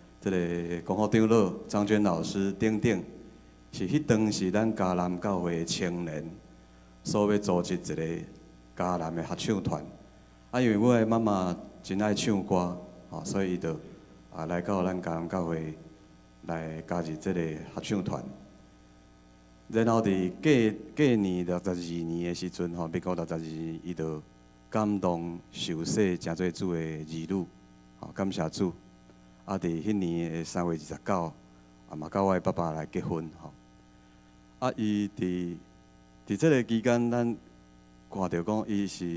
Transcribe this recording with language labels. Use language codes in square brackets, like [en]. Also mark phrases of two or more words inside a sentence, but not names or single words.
[nan] 这个公学长老张娟老师等等，是迄当时咱嘉南教会的青年所要组织一个嘉南的合唱团。因为我的妈妈真爱唱歌，所以伊就来到咱嘉南教会来加入这个合唱团。然后伫过年62年的时阵，民国62年，伊就感动受洗真做主的儿女，感谢主。伫迄年的3月29，嘛甲我的爸爸来结婚，伊伫这个期间，咱看到讲伊是